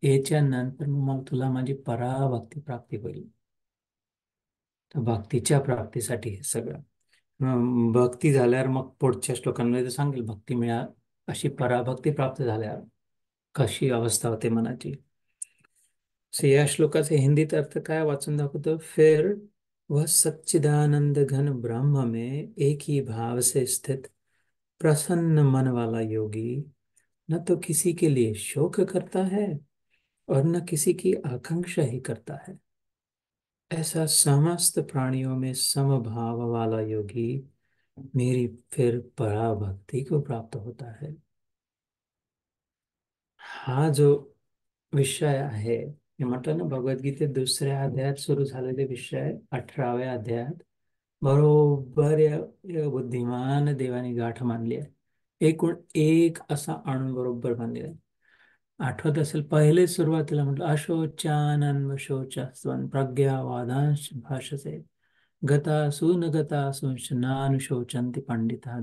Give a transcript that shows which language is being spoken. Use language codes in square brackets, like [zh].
[mr] याच्या नंतर मग तुला माझी पराभक्ती प्राप्ती होईल. तर भक्तीच्या प्राप्तीसाठी हे सगळं. भक्ती झाल्यावर मग पुढच्या श्लोकांमध्ये तर सांगेल भक्ती मिळा, अशी पराभक्ती प्राप्त झाल्यावर कशी अवस्था होते मनाची. या श्लोकाचे हिंदीत अर्थ काय वाचून दाखवतो. [hi] फिर वह सच्चिदानंद घन ब्रह्म में एक ही भाव से स्थित प्रसन्न मन वाला योगी न तो किसी के लिए शोक करता है और न किसी की आकांक्षा ही करता है, ऐसा समस्त प्राणियों में समभाव वाला योगी मेरी फिर पराभक्ति को प्राप्त होता है. [mr] हा जो विषय आहे, मी म्हटलं ना भगवद्गीतेत दुसऱ्या अध्यायात सुरू झालेले विषय 18व्या अध्यायात बरोबर या बुद्धिमान देवाने गाठ मानली आहे. एकूण एक असा अणू बरोबर मानलेला आहे. आठवत असेल पहिले सुरुवातीला म्हटलं [sa] अशोचानन्व शोचास्त्वन प्रज्ञावादांश भाषसे गतासु न गतासूंश नानुशोचन्ति पंडिता.